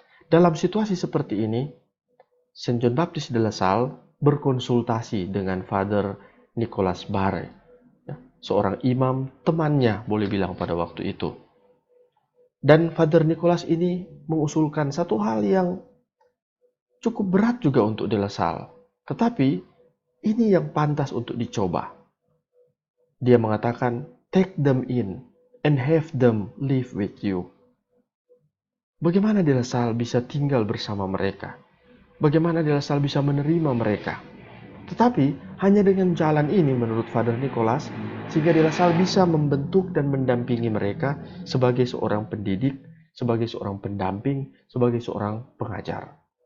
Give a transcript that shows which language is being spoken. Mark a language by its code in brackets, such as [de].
[id] Dalam situasi seperti ini, Saint John Baptist de La Salle berkonsultasi dengan Father Nicholas Barre, seorang imam temannya boleh bilang pada waktu itu. Dan Father Nicholas ini mengusulkan satu hal yang cukup berat juga untuk De La Salle. Tetapi ini yang pantas untuk dicoba. Dia mengatakan, [en] take them in and have them live with you. [id] Bagaimana De La Salle bisa tinggal bersama mereka? Bagaimana De La Salle bisa menerima mereka? Tetapi hanya dengan jalan ini menurut Father Nicholas, sehingga De La Salle bisa membentuk dan mendampingi mereka sebagai seorang pendidik, sebagai seorang pendamping, sebagai seorang pengajar.